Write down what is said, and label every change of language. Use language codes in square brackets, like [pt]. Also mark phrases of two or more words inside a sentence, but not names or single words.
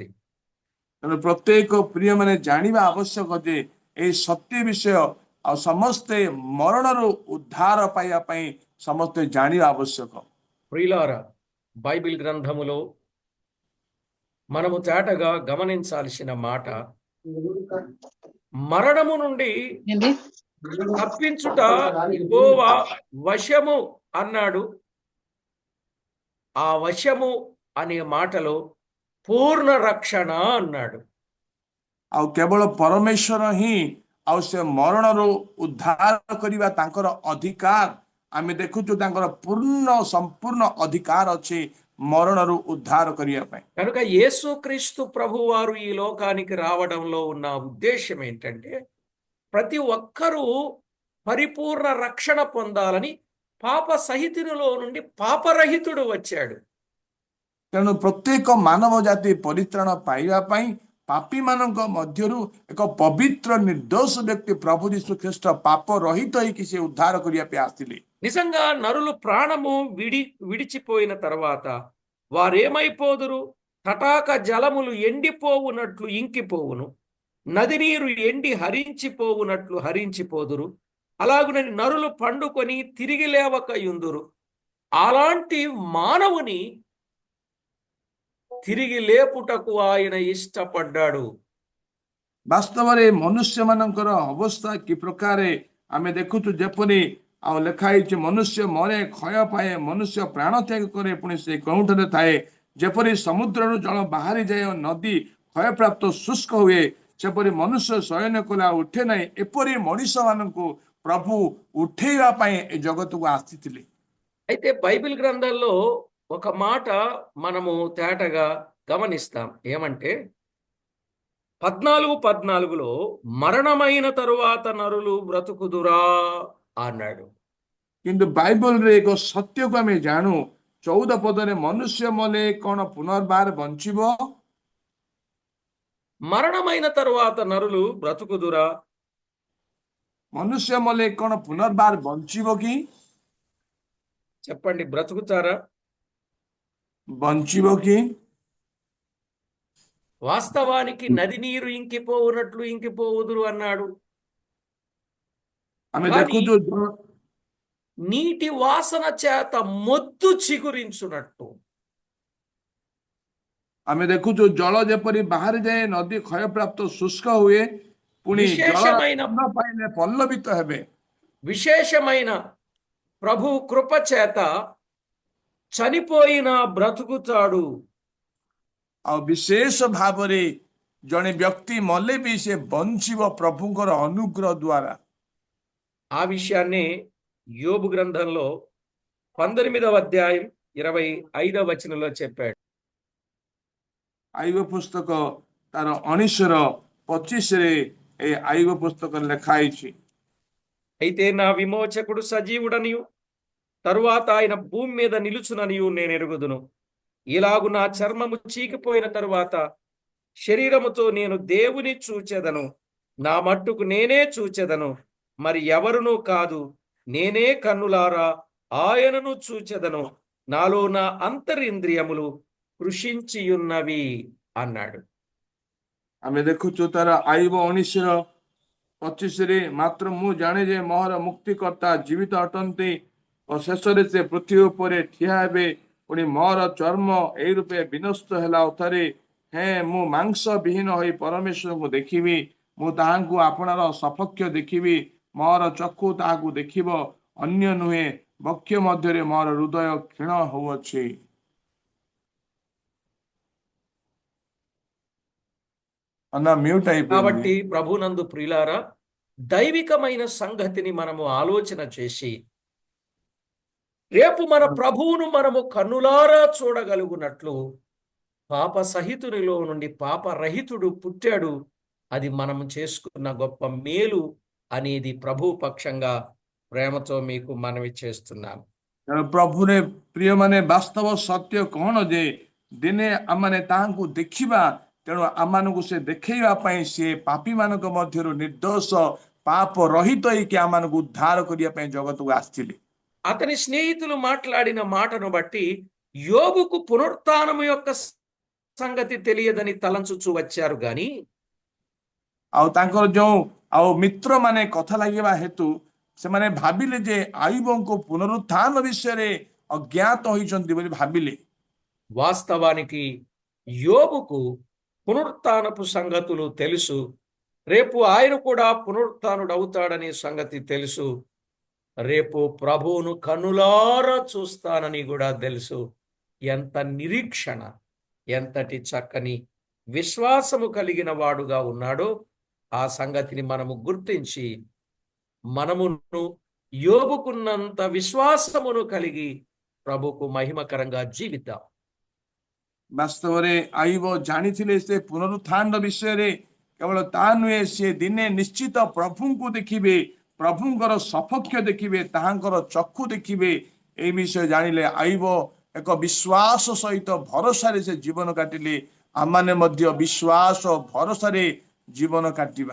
[or] ତେଣୁ ପ୍ରତ୍ୟେକ ପ୍ରିୟମାନେ ଜାଣିବା ଆବଶ୍ୟକ ଯେ ଏହି ସତ୍ୟ ବିଷୟ ଆଉ ସମସ୍ତେ ମରଣରୁ ଉଦ୍ଧାର ପାଇବା ପାଇଁ ସମସ୍ତେ ଜାଣିବା ଆବଶ୍ୟକ। [te] ప్రియులారా, బైబిల్ గ్రంథములో మనము తేటగా గమనించాల్సిన మాట, మరణము నుండి తప్పించుట యెహోవా వశము అన్నాడు. ఆ వశము అనే మాటలో పూర్ణ రక్షణ అన్నాడు. [or] ଆଉ କେବଳ ପରମେଶ୍ୱର ହିଁ ଆଉ ସେ ମରଣରୁ ଉଦ୍ଧାର କରିବା ତାଙ୍କର ଅଧିକାର। ଆମେ ଦେଖୁଛୁ ତାଙ୍କର ସମ୍ପୂର୍ଣ୍ଣ ଅଧିକାର ଅଛି ମରଣରୁ ଉଦ୍ଧାର କରିବା ପାଇଁ। [te] కనుక యేసుక్రీస్తు ప్రభువారు ఈ లోకానికి రావడంలో ఉన్న ఉద్దేశం ఏంటంటే ప్రతి ఒక్కరూ పరిపూర్ణ రక్షణ పొందాలని పాప సహితునిలో నుండి పాపరహితుడు వచ్చాడు. [or] ତେଣୁ ପ୍ରତ୍ୟେକ ମାନବ ଜାତି ପରିତ୍ରାଣ ପାଇବା ପାଇଁ ପାପୀ ମାନଙ୍କ ମଧ୍ୟରୁ ଏକ ପବିତ୍ର ନିର୍ଦ୍ଦୋଷ ବ୍ୟକ୍ତି ପ୍ରଭୁ ଯୀଶୁ ଖ୍ରୀଷ୍ଟ ପାପ ରହିତ ହେଇକି ସେ ଉଦ୍ଧାର କରିବା ପାଇଁ ଆସିଥିଲେ। [te] నిజంగా నరులు ప్రాణము విడిచిపోయిన తర్వాత వారేమైపోదురు? తటాక జలములు ఎండిపోవునట్లు ఇంకిపోవును, నది నీరు ఎండి హరించిపోవునట్లు హరించిపోదురు. అలాగునని నరులు పండుకొని తిరిగి లేవకయుందురు. అలాంటి మానవుని తిరిగి లేపుటకు ఆయన ఇష్టపడ్డాడు. [or] ବାସ୍ତବରେ ମନୁଷ୍ୟ ମାନଙ୍କର ଅବସ୍ଥା କି ପ୍ରକାର ଆମେ ଦେଖୁଛୁ, ଯେପରି ଆଉ ଲେଖା ହେଇଛି, ମନୁଷ୍ୟ ମରେ, କ୍ଷୟ ପାଏ, ମନୁଷ୍ୟ ପ୍ରାଣ ତ୍ୟାଗ କରେ, ପୁଣି ସେ କେଉଁଠାରେ ଥାଏ। ଯେପରି ସମୁଦ୍ରରୁ ଜଳ ବାହାରିଯାଏ ଓ ନଦୀ କ୍ଷୟପ୍ରାପ୍ତ ଶୁଷ୍କ ହୁଏ, ସେପରି ମନୁଷ୍ୟ ଶୟନ କଲେ ଆଉ ଉଠେ ନାହିଁ। ଏପରି ମଣିଷ ମାନଙ୍କୁ ପ୍ରଭୁ ଉଠେଇବା ପାଇଁ ଏ ଜଗତକୁ ଆସିଥିଲେ। [te] అయితే బైబిల్ గ్రంథంలో ఒక మాట మనము తేటగా గమనిస్తాం. ఏమంటే 14:14లో మరణమైన తరువాత నరులు బ్రతుకుదురా అన్నాడు. [or] କିନ୍ତୁ ବାଇବଲରେ ଏକ ସତ୍ୟକୁ ଆମେ ଜାଣୁ। 14 ପଦରେ ମନୁଷ୍ୟ ମଲେ କଣ ପୁନର୍ବାର ବଞ୍ଚିବ? [te] మరణమైన తరువాత నరులు బ్రతుకుదురా? [or] ମନୁଷ୍ୟ ମଲେ କଣ ପୁନର୍ବାର ବଞ୍ଚିବ କି? [te] చెప్పండి, బ్రతుకుతారా? [or] ବଞ୍ଚିବ କି? [te] వాస్తవానికి నది నీరు ఇంకిపోవునట్లు ఇంకిపోవుదురు అన్నాడు. [or] ଆମେ [te] కానీ [or] ଦେଖୁଛୁ [te] నీటి వాసన చేత మొద్దు చిగురించునట్టు, [or] ଆମେ ଦେଖୁଛୁ ଜଳ ଯେପରି ବାହାରି ଯାଏ, ନଦୀ କ୍ଷୟପ୍ରାପ୍ତ ଶୁଷ୍କ ହୁଏ, ପୁଣି ଜଳର [te] విశేషమైన [or] ନ ପାଇଲେ ପଲ୍ଲବିତ ହେବେ। [te] విశేషమైన ప్రభు కృప చేత చనిపోయిన బ్రతుకుతాడు. [or] ଆଉ ବିଶେଷ ଭାବରେ ଜଣେ ବ୍ୟକ୍ତି ମଲେ ବି ସେ ବଞ୍ଚିବ ପ୍ରଭୁଙ୍କର ଅନୁଗ୍ରହ ଦ୍ୱାରା। [te] ఆ విషయాన్ని యోబు గ్రంథంలో 19వ అధ్యాయం 25వ వచనంలో చెప్పాడు. [or] ଆଇବ ପୁସ୍ତକ ତାର 19:25ରେ ଏ ଆଇବ పుస్తకం ଲେଖା ହେଇଛି। [te] అయితే నా విమోచకుడు సజీవుడనియు తరువాత ఆయన భూమి మీద నిలుచుననియు నేను ఎరుగుదును. ఇలాగు నా చర్మము చీకిపోయిన తరువాత శరీరముతో నేను దేవుని చూచెదను. నా మట్టుకు నేనే చూచెదను, మరి ఎవరునూ కాదు. నేనే కన్నులారా ఆయనను చూచెదను. నాలో నా అంతరింద్రియములు కృషించియున్నవి అన్నాడు. [or] ଆମେ ଦେଖୁଛୁ ତାର ଆଇବ 19:25ରେ, ମାତ୍ର ମୁଁ ଜାଣେ ଯେ ମୋହର ମୁକ୍ତିକର୍ତ୍ତା ଜୀବିତ ଅଟନ୍ତି ଓ ଶେଷରେ ସେ ପୃଥିବୀ ଉପରେ ଠିଆ ହେବେ। ପୁଣି ମୋର ଚର୍ମ ଏଇ ରୂପେ ବିନଷ୍ଟ ହେଲା ଥରେ, ମୁଁ ମାଂସ ବିହୀନ ହୋଇ ପରମେଶ୍ୱରଙ୍କୁ ଦେଖିବି। ମୁଁ ତାହାଙ୍କୁ ଆପଣାର ସପକ୍ଷ ଦେଖିବି, ମୋର ଚକ୍ଷୁ ତାହାକୁ ଦେଖିବ, ଅନ୍ୟ ନୁହେଁ। ବକ୍ଷ ମଧ୍ୟରେ ମୋର ହୃଦୟ କ୍ଷୀଣ ହେଉଅଛି। [te] అన్న మ్యూట్ అయిపోయింది। కాబట్టి ప్రభునందు ప్రియులారా, దైవికమైన సంగతిని మనము ఆలోచన చేసి రేపు మన ప్రభువును మనము కన్నులారా చూడగలుగునట్లు పాప సహితునిలో నుండి పాపరహితుడు పుట్టాడు. అది మనము చేసుకున్న గొప్ప మేలు అనేది ప్రభు పక్షంగా ప్రేమతో మీకు మనవి చేస్తున్నాను. [or] ପ୍ରଭୁରେ ପ୍ରିୟମାନେ, ବାସ୍ତବ ସତ୍ୟ କଣ ଯେ ଦିନେ ଆମମାନେ ତାହାଙ୍କୁ ଦେଖିବା। ତେଣୁ ଆମମାନଙ୍କୁ ସେ ଦେଖେଇବା ପାଇଁ ସେ ପାପୀ ମାନଙ୍କ ମଧ୍ୟରୁ ନିର୍ଦ୍ଦୋଷ ପାପ ରହିତ ହେଇକି ଆମମାନଙ୍କୁ ଉଦ୍ଧାର କରିବା ପାଇଁ ଜଗତକୁ ଆସିଥିଲେ। [te] అతని స్నేహితులు మాట్లాడిన మాటను బట్టి యోబుకు పునరుత్థానము యొక్క సంగతి తెలియదని తలంచుచూ వచ్చారు గాని, [or] ଆଉ ତାଙ୍କର ଯୋଉ ଆଉ ମିତ୍ର ମାନେ କଥା ଲାଗିବା ହେତୁ ସେମାନେ ଭାବିଲେ ଯେ ଆୟୁବଙ୍କ ପୁନରୁତ୍ଥାନ ବିଷୟରେ ଅଜ୍ଞାତ ହୋଇଛନ୍ତି ବୋଲି ଭାବିଲେ। [te] వాస్తవానికి యోబుకు పునరుత్థానపు సంగతులు తెలుసు. రేపు ఆయన కూడా పునరుత్థానుడవుతాడనే సంగతి తెలుసు. రేపు ప్రభువును కన్నులారా చూస్తానని కూడా తెలుసు. ఎంత నిరీక్షణ, ఎంతటి చక్కని విశ్వాసము కలిగిన వాడుగా ఉన్నాడో ఆ సంగతిని మనము గుర్తించి మనమును యోబుకున్నంత విశ్వాసమును కలిగి ప్రభుకు మహిమకరంగా జీవిద్దాం. [or] ବାସ୍ତବରେ ଆୟୁବ ଜାଣିଥିଲେ ସେ ପୁନରୁତ୍ଥାନ ବିଷୟରେ। କେବଳ ତା ନୁହେଁ, ସେ ଦିନେ ନିଶ୍ଚିତ ପ୍ରଭୁଙ୍କୁ ଦେଖିବେ, ପ୍ରଭୁଙ୍କର ସପକ୍ଷ ଦେଖିବେ, ତାହାଙ୍କର ଚକ୍ଷୁ ଦେଖିବେ, এই ବିଷୟ ଜାଣିଲେ ଆଇବ ଏକ ବିଶ୍ୱାସ ସହିତ ଭରସାରେ ସେ ଜୀବନ କାଟିଲେ ଆମମାନେ ମଧ୍ୟ ବିଶ୍ୱାସ ଭରସାରେ ଜୀବନ କାଟିବା।